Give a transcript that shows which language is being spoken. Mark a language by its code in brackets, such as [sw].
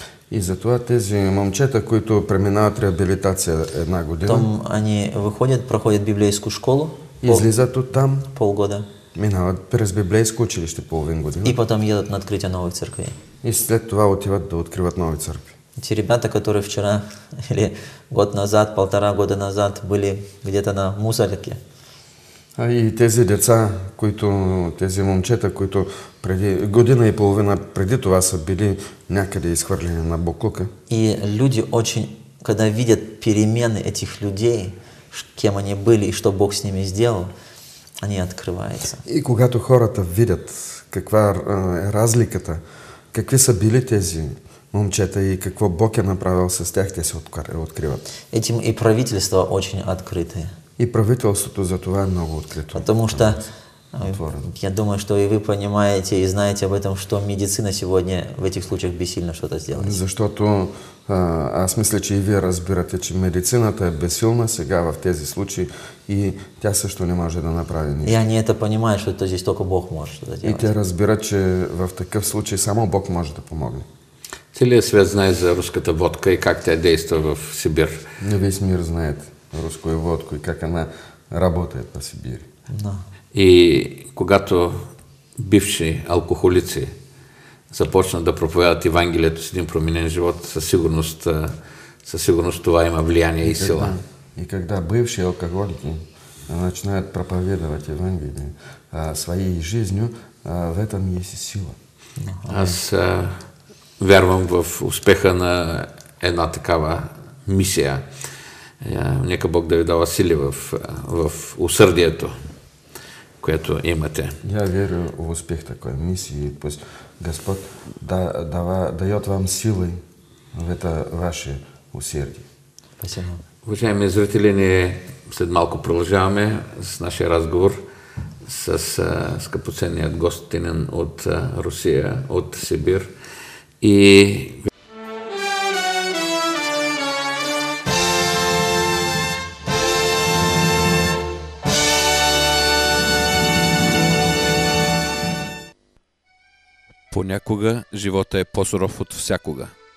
[bg] И затова тези момчета, които преминават реабилитация една година, [ru] потом они выходят, проходят библейскую школу [bg] излизат оттам, [ru] полгода, [bg] минават през библейско училище половин година [ru] и потом едут на открытие новых церквей. [bg] и след това отиват да откриват нови църкви. [ru] Эти ребята, которые вчера или год назад, 1,5 года назад были где-то на мусорке, [bg] А и тези деца, тези момчета, които преди година и половина преди това са били някъде изхвърлени на боклука. [ru] и люди очень, когда видят перемены этих людей, кем они были и что Бог с ними сделал, они открываются. [bg] И когато хората видят каква е разликата, какви са били тези момчета и какво Бог е направил с тях, те се откриват. [ru] Этим и правительство очень открытые. [bg] И правителството за това е много открито. [ru] Потому что [bg] Отворено. [ru] я думаю, что и вы понимаете и знаете об этом, что медицина сегодня в этих случаях бессильна что-то сделать. [bg] Защото аз мисля, че и вие разбирате, че медицината е безсилна сега в тези случаи и тя също не може да направи И нищо. [ru] они это понимают, что это здесь только Бог может что-то И делать. [bg] те разбират, че в такъв случай само Бог може да помогне. Целият свят знае за руската водка и как тя действа в Сибир. [ru] Весь мир знает русскую водку и как она работает по Сибири. Да. [bg] И когато бивши алкохолици започнат да проповядат Евангелието с един променен живот, със сигурност това има влияние и сила. [ru] И когда бывшие алкоголики начинают проповедовать Евангелие своей жизнью, в этом есть и сила. [bg] Аз вярвам в успеха на една такава мисия. Нека Бог да ви дава сили в усърдието, което имате. [ru] Я верю в успех такой миссии. Пусть Господь дает вам силы в это ваше усердие. Спасибо. [bg] Уважаеми зрители, ние след малко продължаваме с нашия разговор с скъпоценният гостинен от Русия, от Сибир. И понякога живота е по-суров от всякога.